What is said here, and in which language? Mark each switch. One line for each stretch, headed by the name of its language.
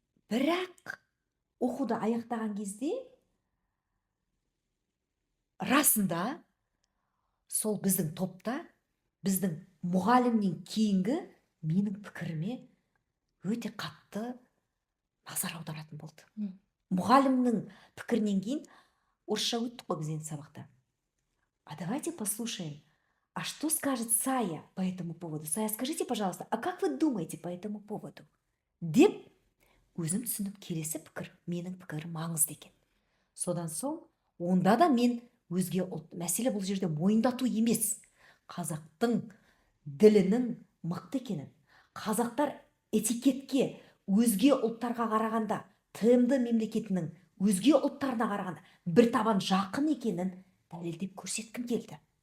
Kazakh: Бірақ оқуды аяқтаған кезде расында сол біздің топта біздің мұғалімнен кейінгі менің пікіріме өте қатты назар аударатын болды. Мұғалімнің пікірінен кейін орысша өттік қой біз енді сабақта.
Russian: А давайте послушаем, а что скажет Сая по этому поводу? Сая, скажите, пожалуйста, а как вы думаете по этому поводу?
Kazakh: Деп өзім түсініп, келесі пікір, менің пікірім маңызды екен. Содан соң, онда да мен өзге ұлт, мәселе бұл жерде мойындату емес. Қазақтың ділінің мықты екенін, қазақтар этикетке өзге ұлттарға қарағанда, ТМД мемлекетінің өзге ұлттарына қарағанда бір табан жақын екенін дәлелдеп көрсеткім келді.